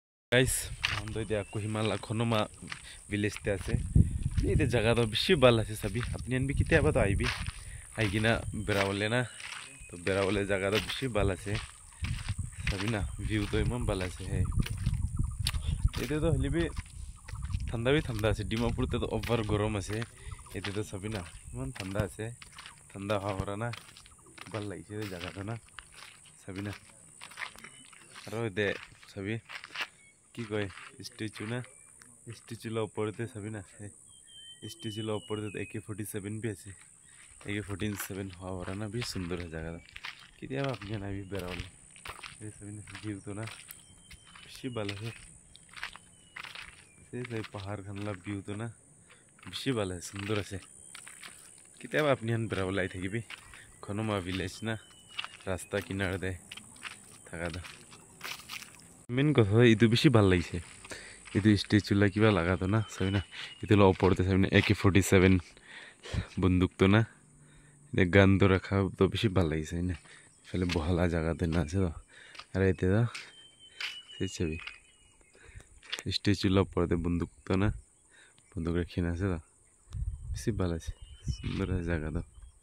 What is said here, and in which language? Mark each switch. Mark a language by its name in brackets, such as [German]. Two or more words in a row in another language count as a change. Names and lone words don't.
[Naga Pidgin] গাইস আমরা এতিয়া কোহিমালা খনমা ভিলেজতে আছে এইতে জায়গা তো বেশি ভাল আছে চাবি আপনি আনবি কেতিয়াবা তো আইবি আইকিনা বেড়াবলে না তো বেড়াবলে জায়গা তো বেশি ভাল আছে চাবি না ভিউ তো ইমান ভাল আছে হে এতে তো হলিবি ঠান্ডা আছে ডিমাপুরতে তো ওভার গরম আছে এতে তো চাবি না ইমান ঠান্ডা আছে ঠান্ডা হাওয়া করা না ভাল লাগিছে জায়গাটা না চাবি না আর দে চাবি কি কয় স্ট্যাচু না স্ট্যাচুর উপরতে চাবি না স্ট্যাচুর উপরতে AK-47 भी আছে AK-47 হওয়া করা না বেশ সুন্দর জায়গাটা কেতিয়াবা আপনি আইবি বেড়াবলে এই চাবি না ভিউ তো না বেশি ভাল আছে সেই পাহাড় খানলা ভিউ তো না বেশি ভাল আছে সুন্দর আছে কেতিয়াবা আপনি বেড়াবলে আই থাকিবি খনমা ভিলেজ না রাস্তা কিনারতে থাকাটা মেন কথা এইটো বেশি ভাল লাগিছে এইটো স্ট্যাচুলা কিবা লাগাতো না চাবি না এইটো ওপৰতে চাবি না AK-47 বন্দুকটো না গানটো রাখা তো বেশি ভাল লাগিছে না এফালে বহলা জায়গাতে না আছে আর এতে তো সেই ছবি স্ট্যাচুলা ওপৰতে বন্দুকটো না বন্দুক রাখি না আছে বেশি ভাল আছে সুন্দর জায়গা তো